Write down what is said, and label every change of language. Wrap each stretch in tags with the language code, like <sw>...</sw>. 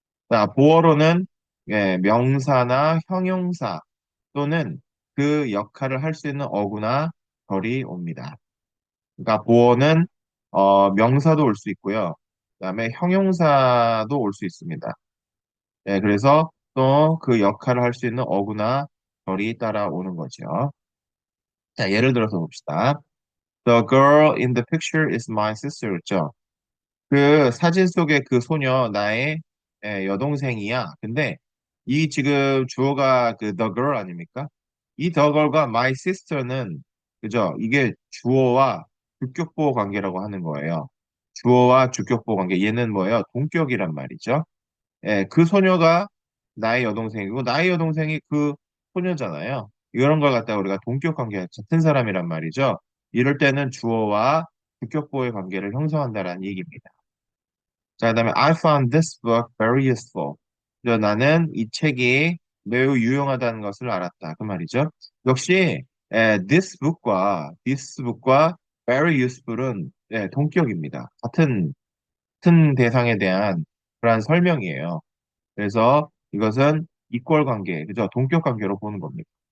<ko>자, 보어로는 명사나 형용사 또는 그 역할을 할 수 있는 어구나 덜이 옵니다. 그러니까 보어는 명사도 올 수 있고요. 그다음에 형용사도 올 수 있습니다. 그래서 또 그 역할을 할 수 있는 어구나 덜이 따라오는 거죠. 자, 예를 들어서 봅시다.</ko> <en>The girl in the picture is my sister였죠.</en> <ko>그 사진 속의 그 소녀 나의 여동생이야. 근데 이 지금 주어가 그 the girl 아닙니까? 이 the girl과 my sister는 그죠? 이게 주어와 주격보호 관계라고 하는 거예요. 주어와 주격보호 관계. 얘는 뭐예요? 동격이란 말이죠. 그 소녀가 나의 여동생이고 나의 여동생이 그 소녀잖아요. 이런 걸 갖다가 우리가 동격 관계 같은 사람이란 말이죠. 이럴 때는 주어와 주격보호의 관계를 형성한다라는 얘기입니다.</ko> <en>자, 그다음에 I found this book very useful.</en> <ko>나는 이 책이 매우 유용하다는 것을 알았다. 그 말이죠. 역시 this book과 very useful은 동격입니다. 같은 대상에 대한 그러한 설명이에요. 그래서 이것은 이퀄 관계, 그죠? 동격 관계로 보는 겁니다.</ko>